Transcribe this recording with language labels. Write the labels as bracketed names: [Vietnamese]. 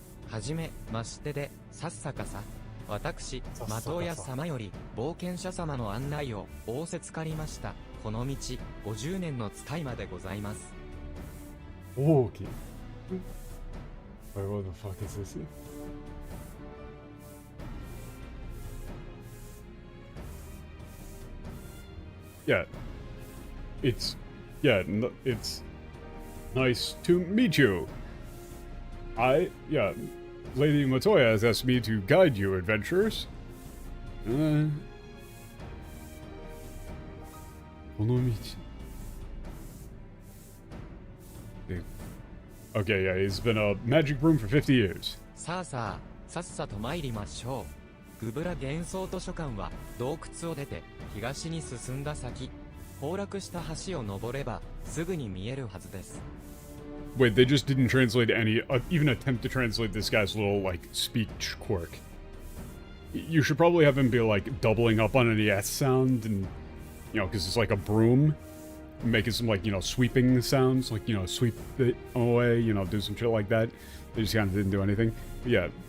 [Japanese] はじめましてで、さっさかさ。私、的親様より冒険者様の案内を仰せつかりました。この道、50年の使い魔でございます。 [English] Okay. Wait, what the fuck is this? Yeah. It's nice to meet you. Lady Matoya has asked me to guide you, adventurers. Okay, yeah, he's been a magic broom for 50 years. [Japanese] さあさあ、さっさと参りましょう。グブラ幻想図書館は洞窟を出て東に進んだ先。崩落した橋を登ればすぐに見えるはずです。 [English] Wait, they just didn't translate any, even attempt to translate this guy's little, like, speech quirk. You should probably have him be, like, doubling up on an ES sound, and, you know, because it's like a broom, making some, like, you know, sweeping sounds, like, you know, sweep it away, you know, do some shit like that. They just kind of didn't do anything. But yeah.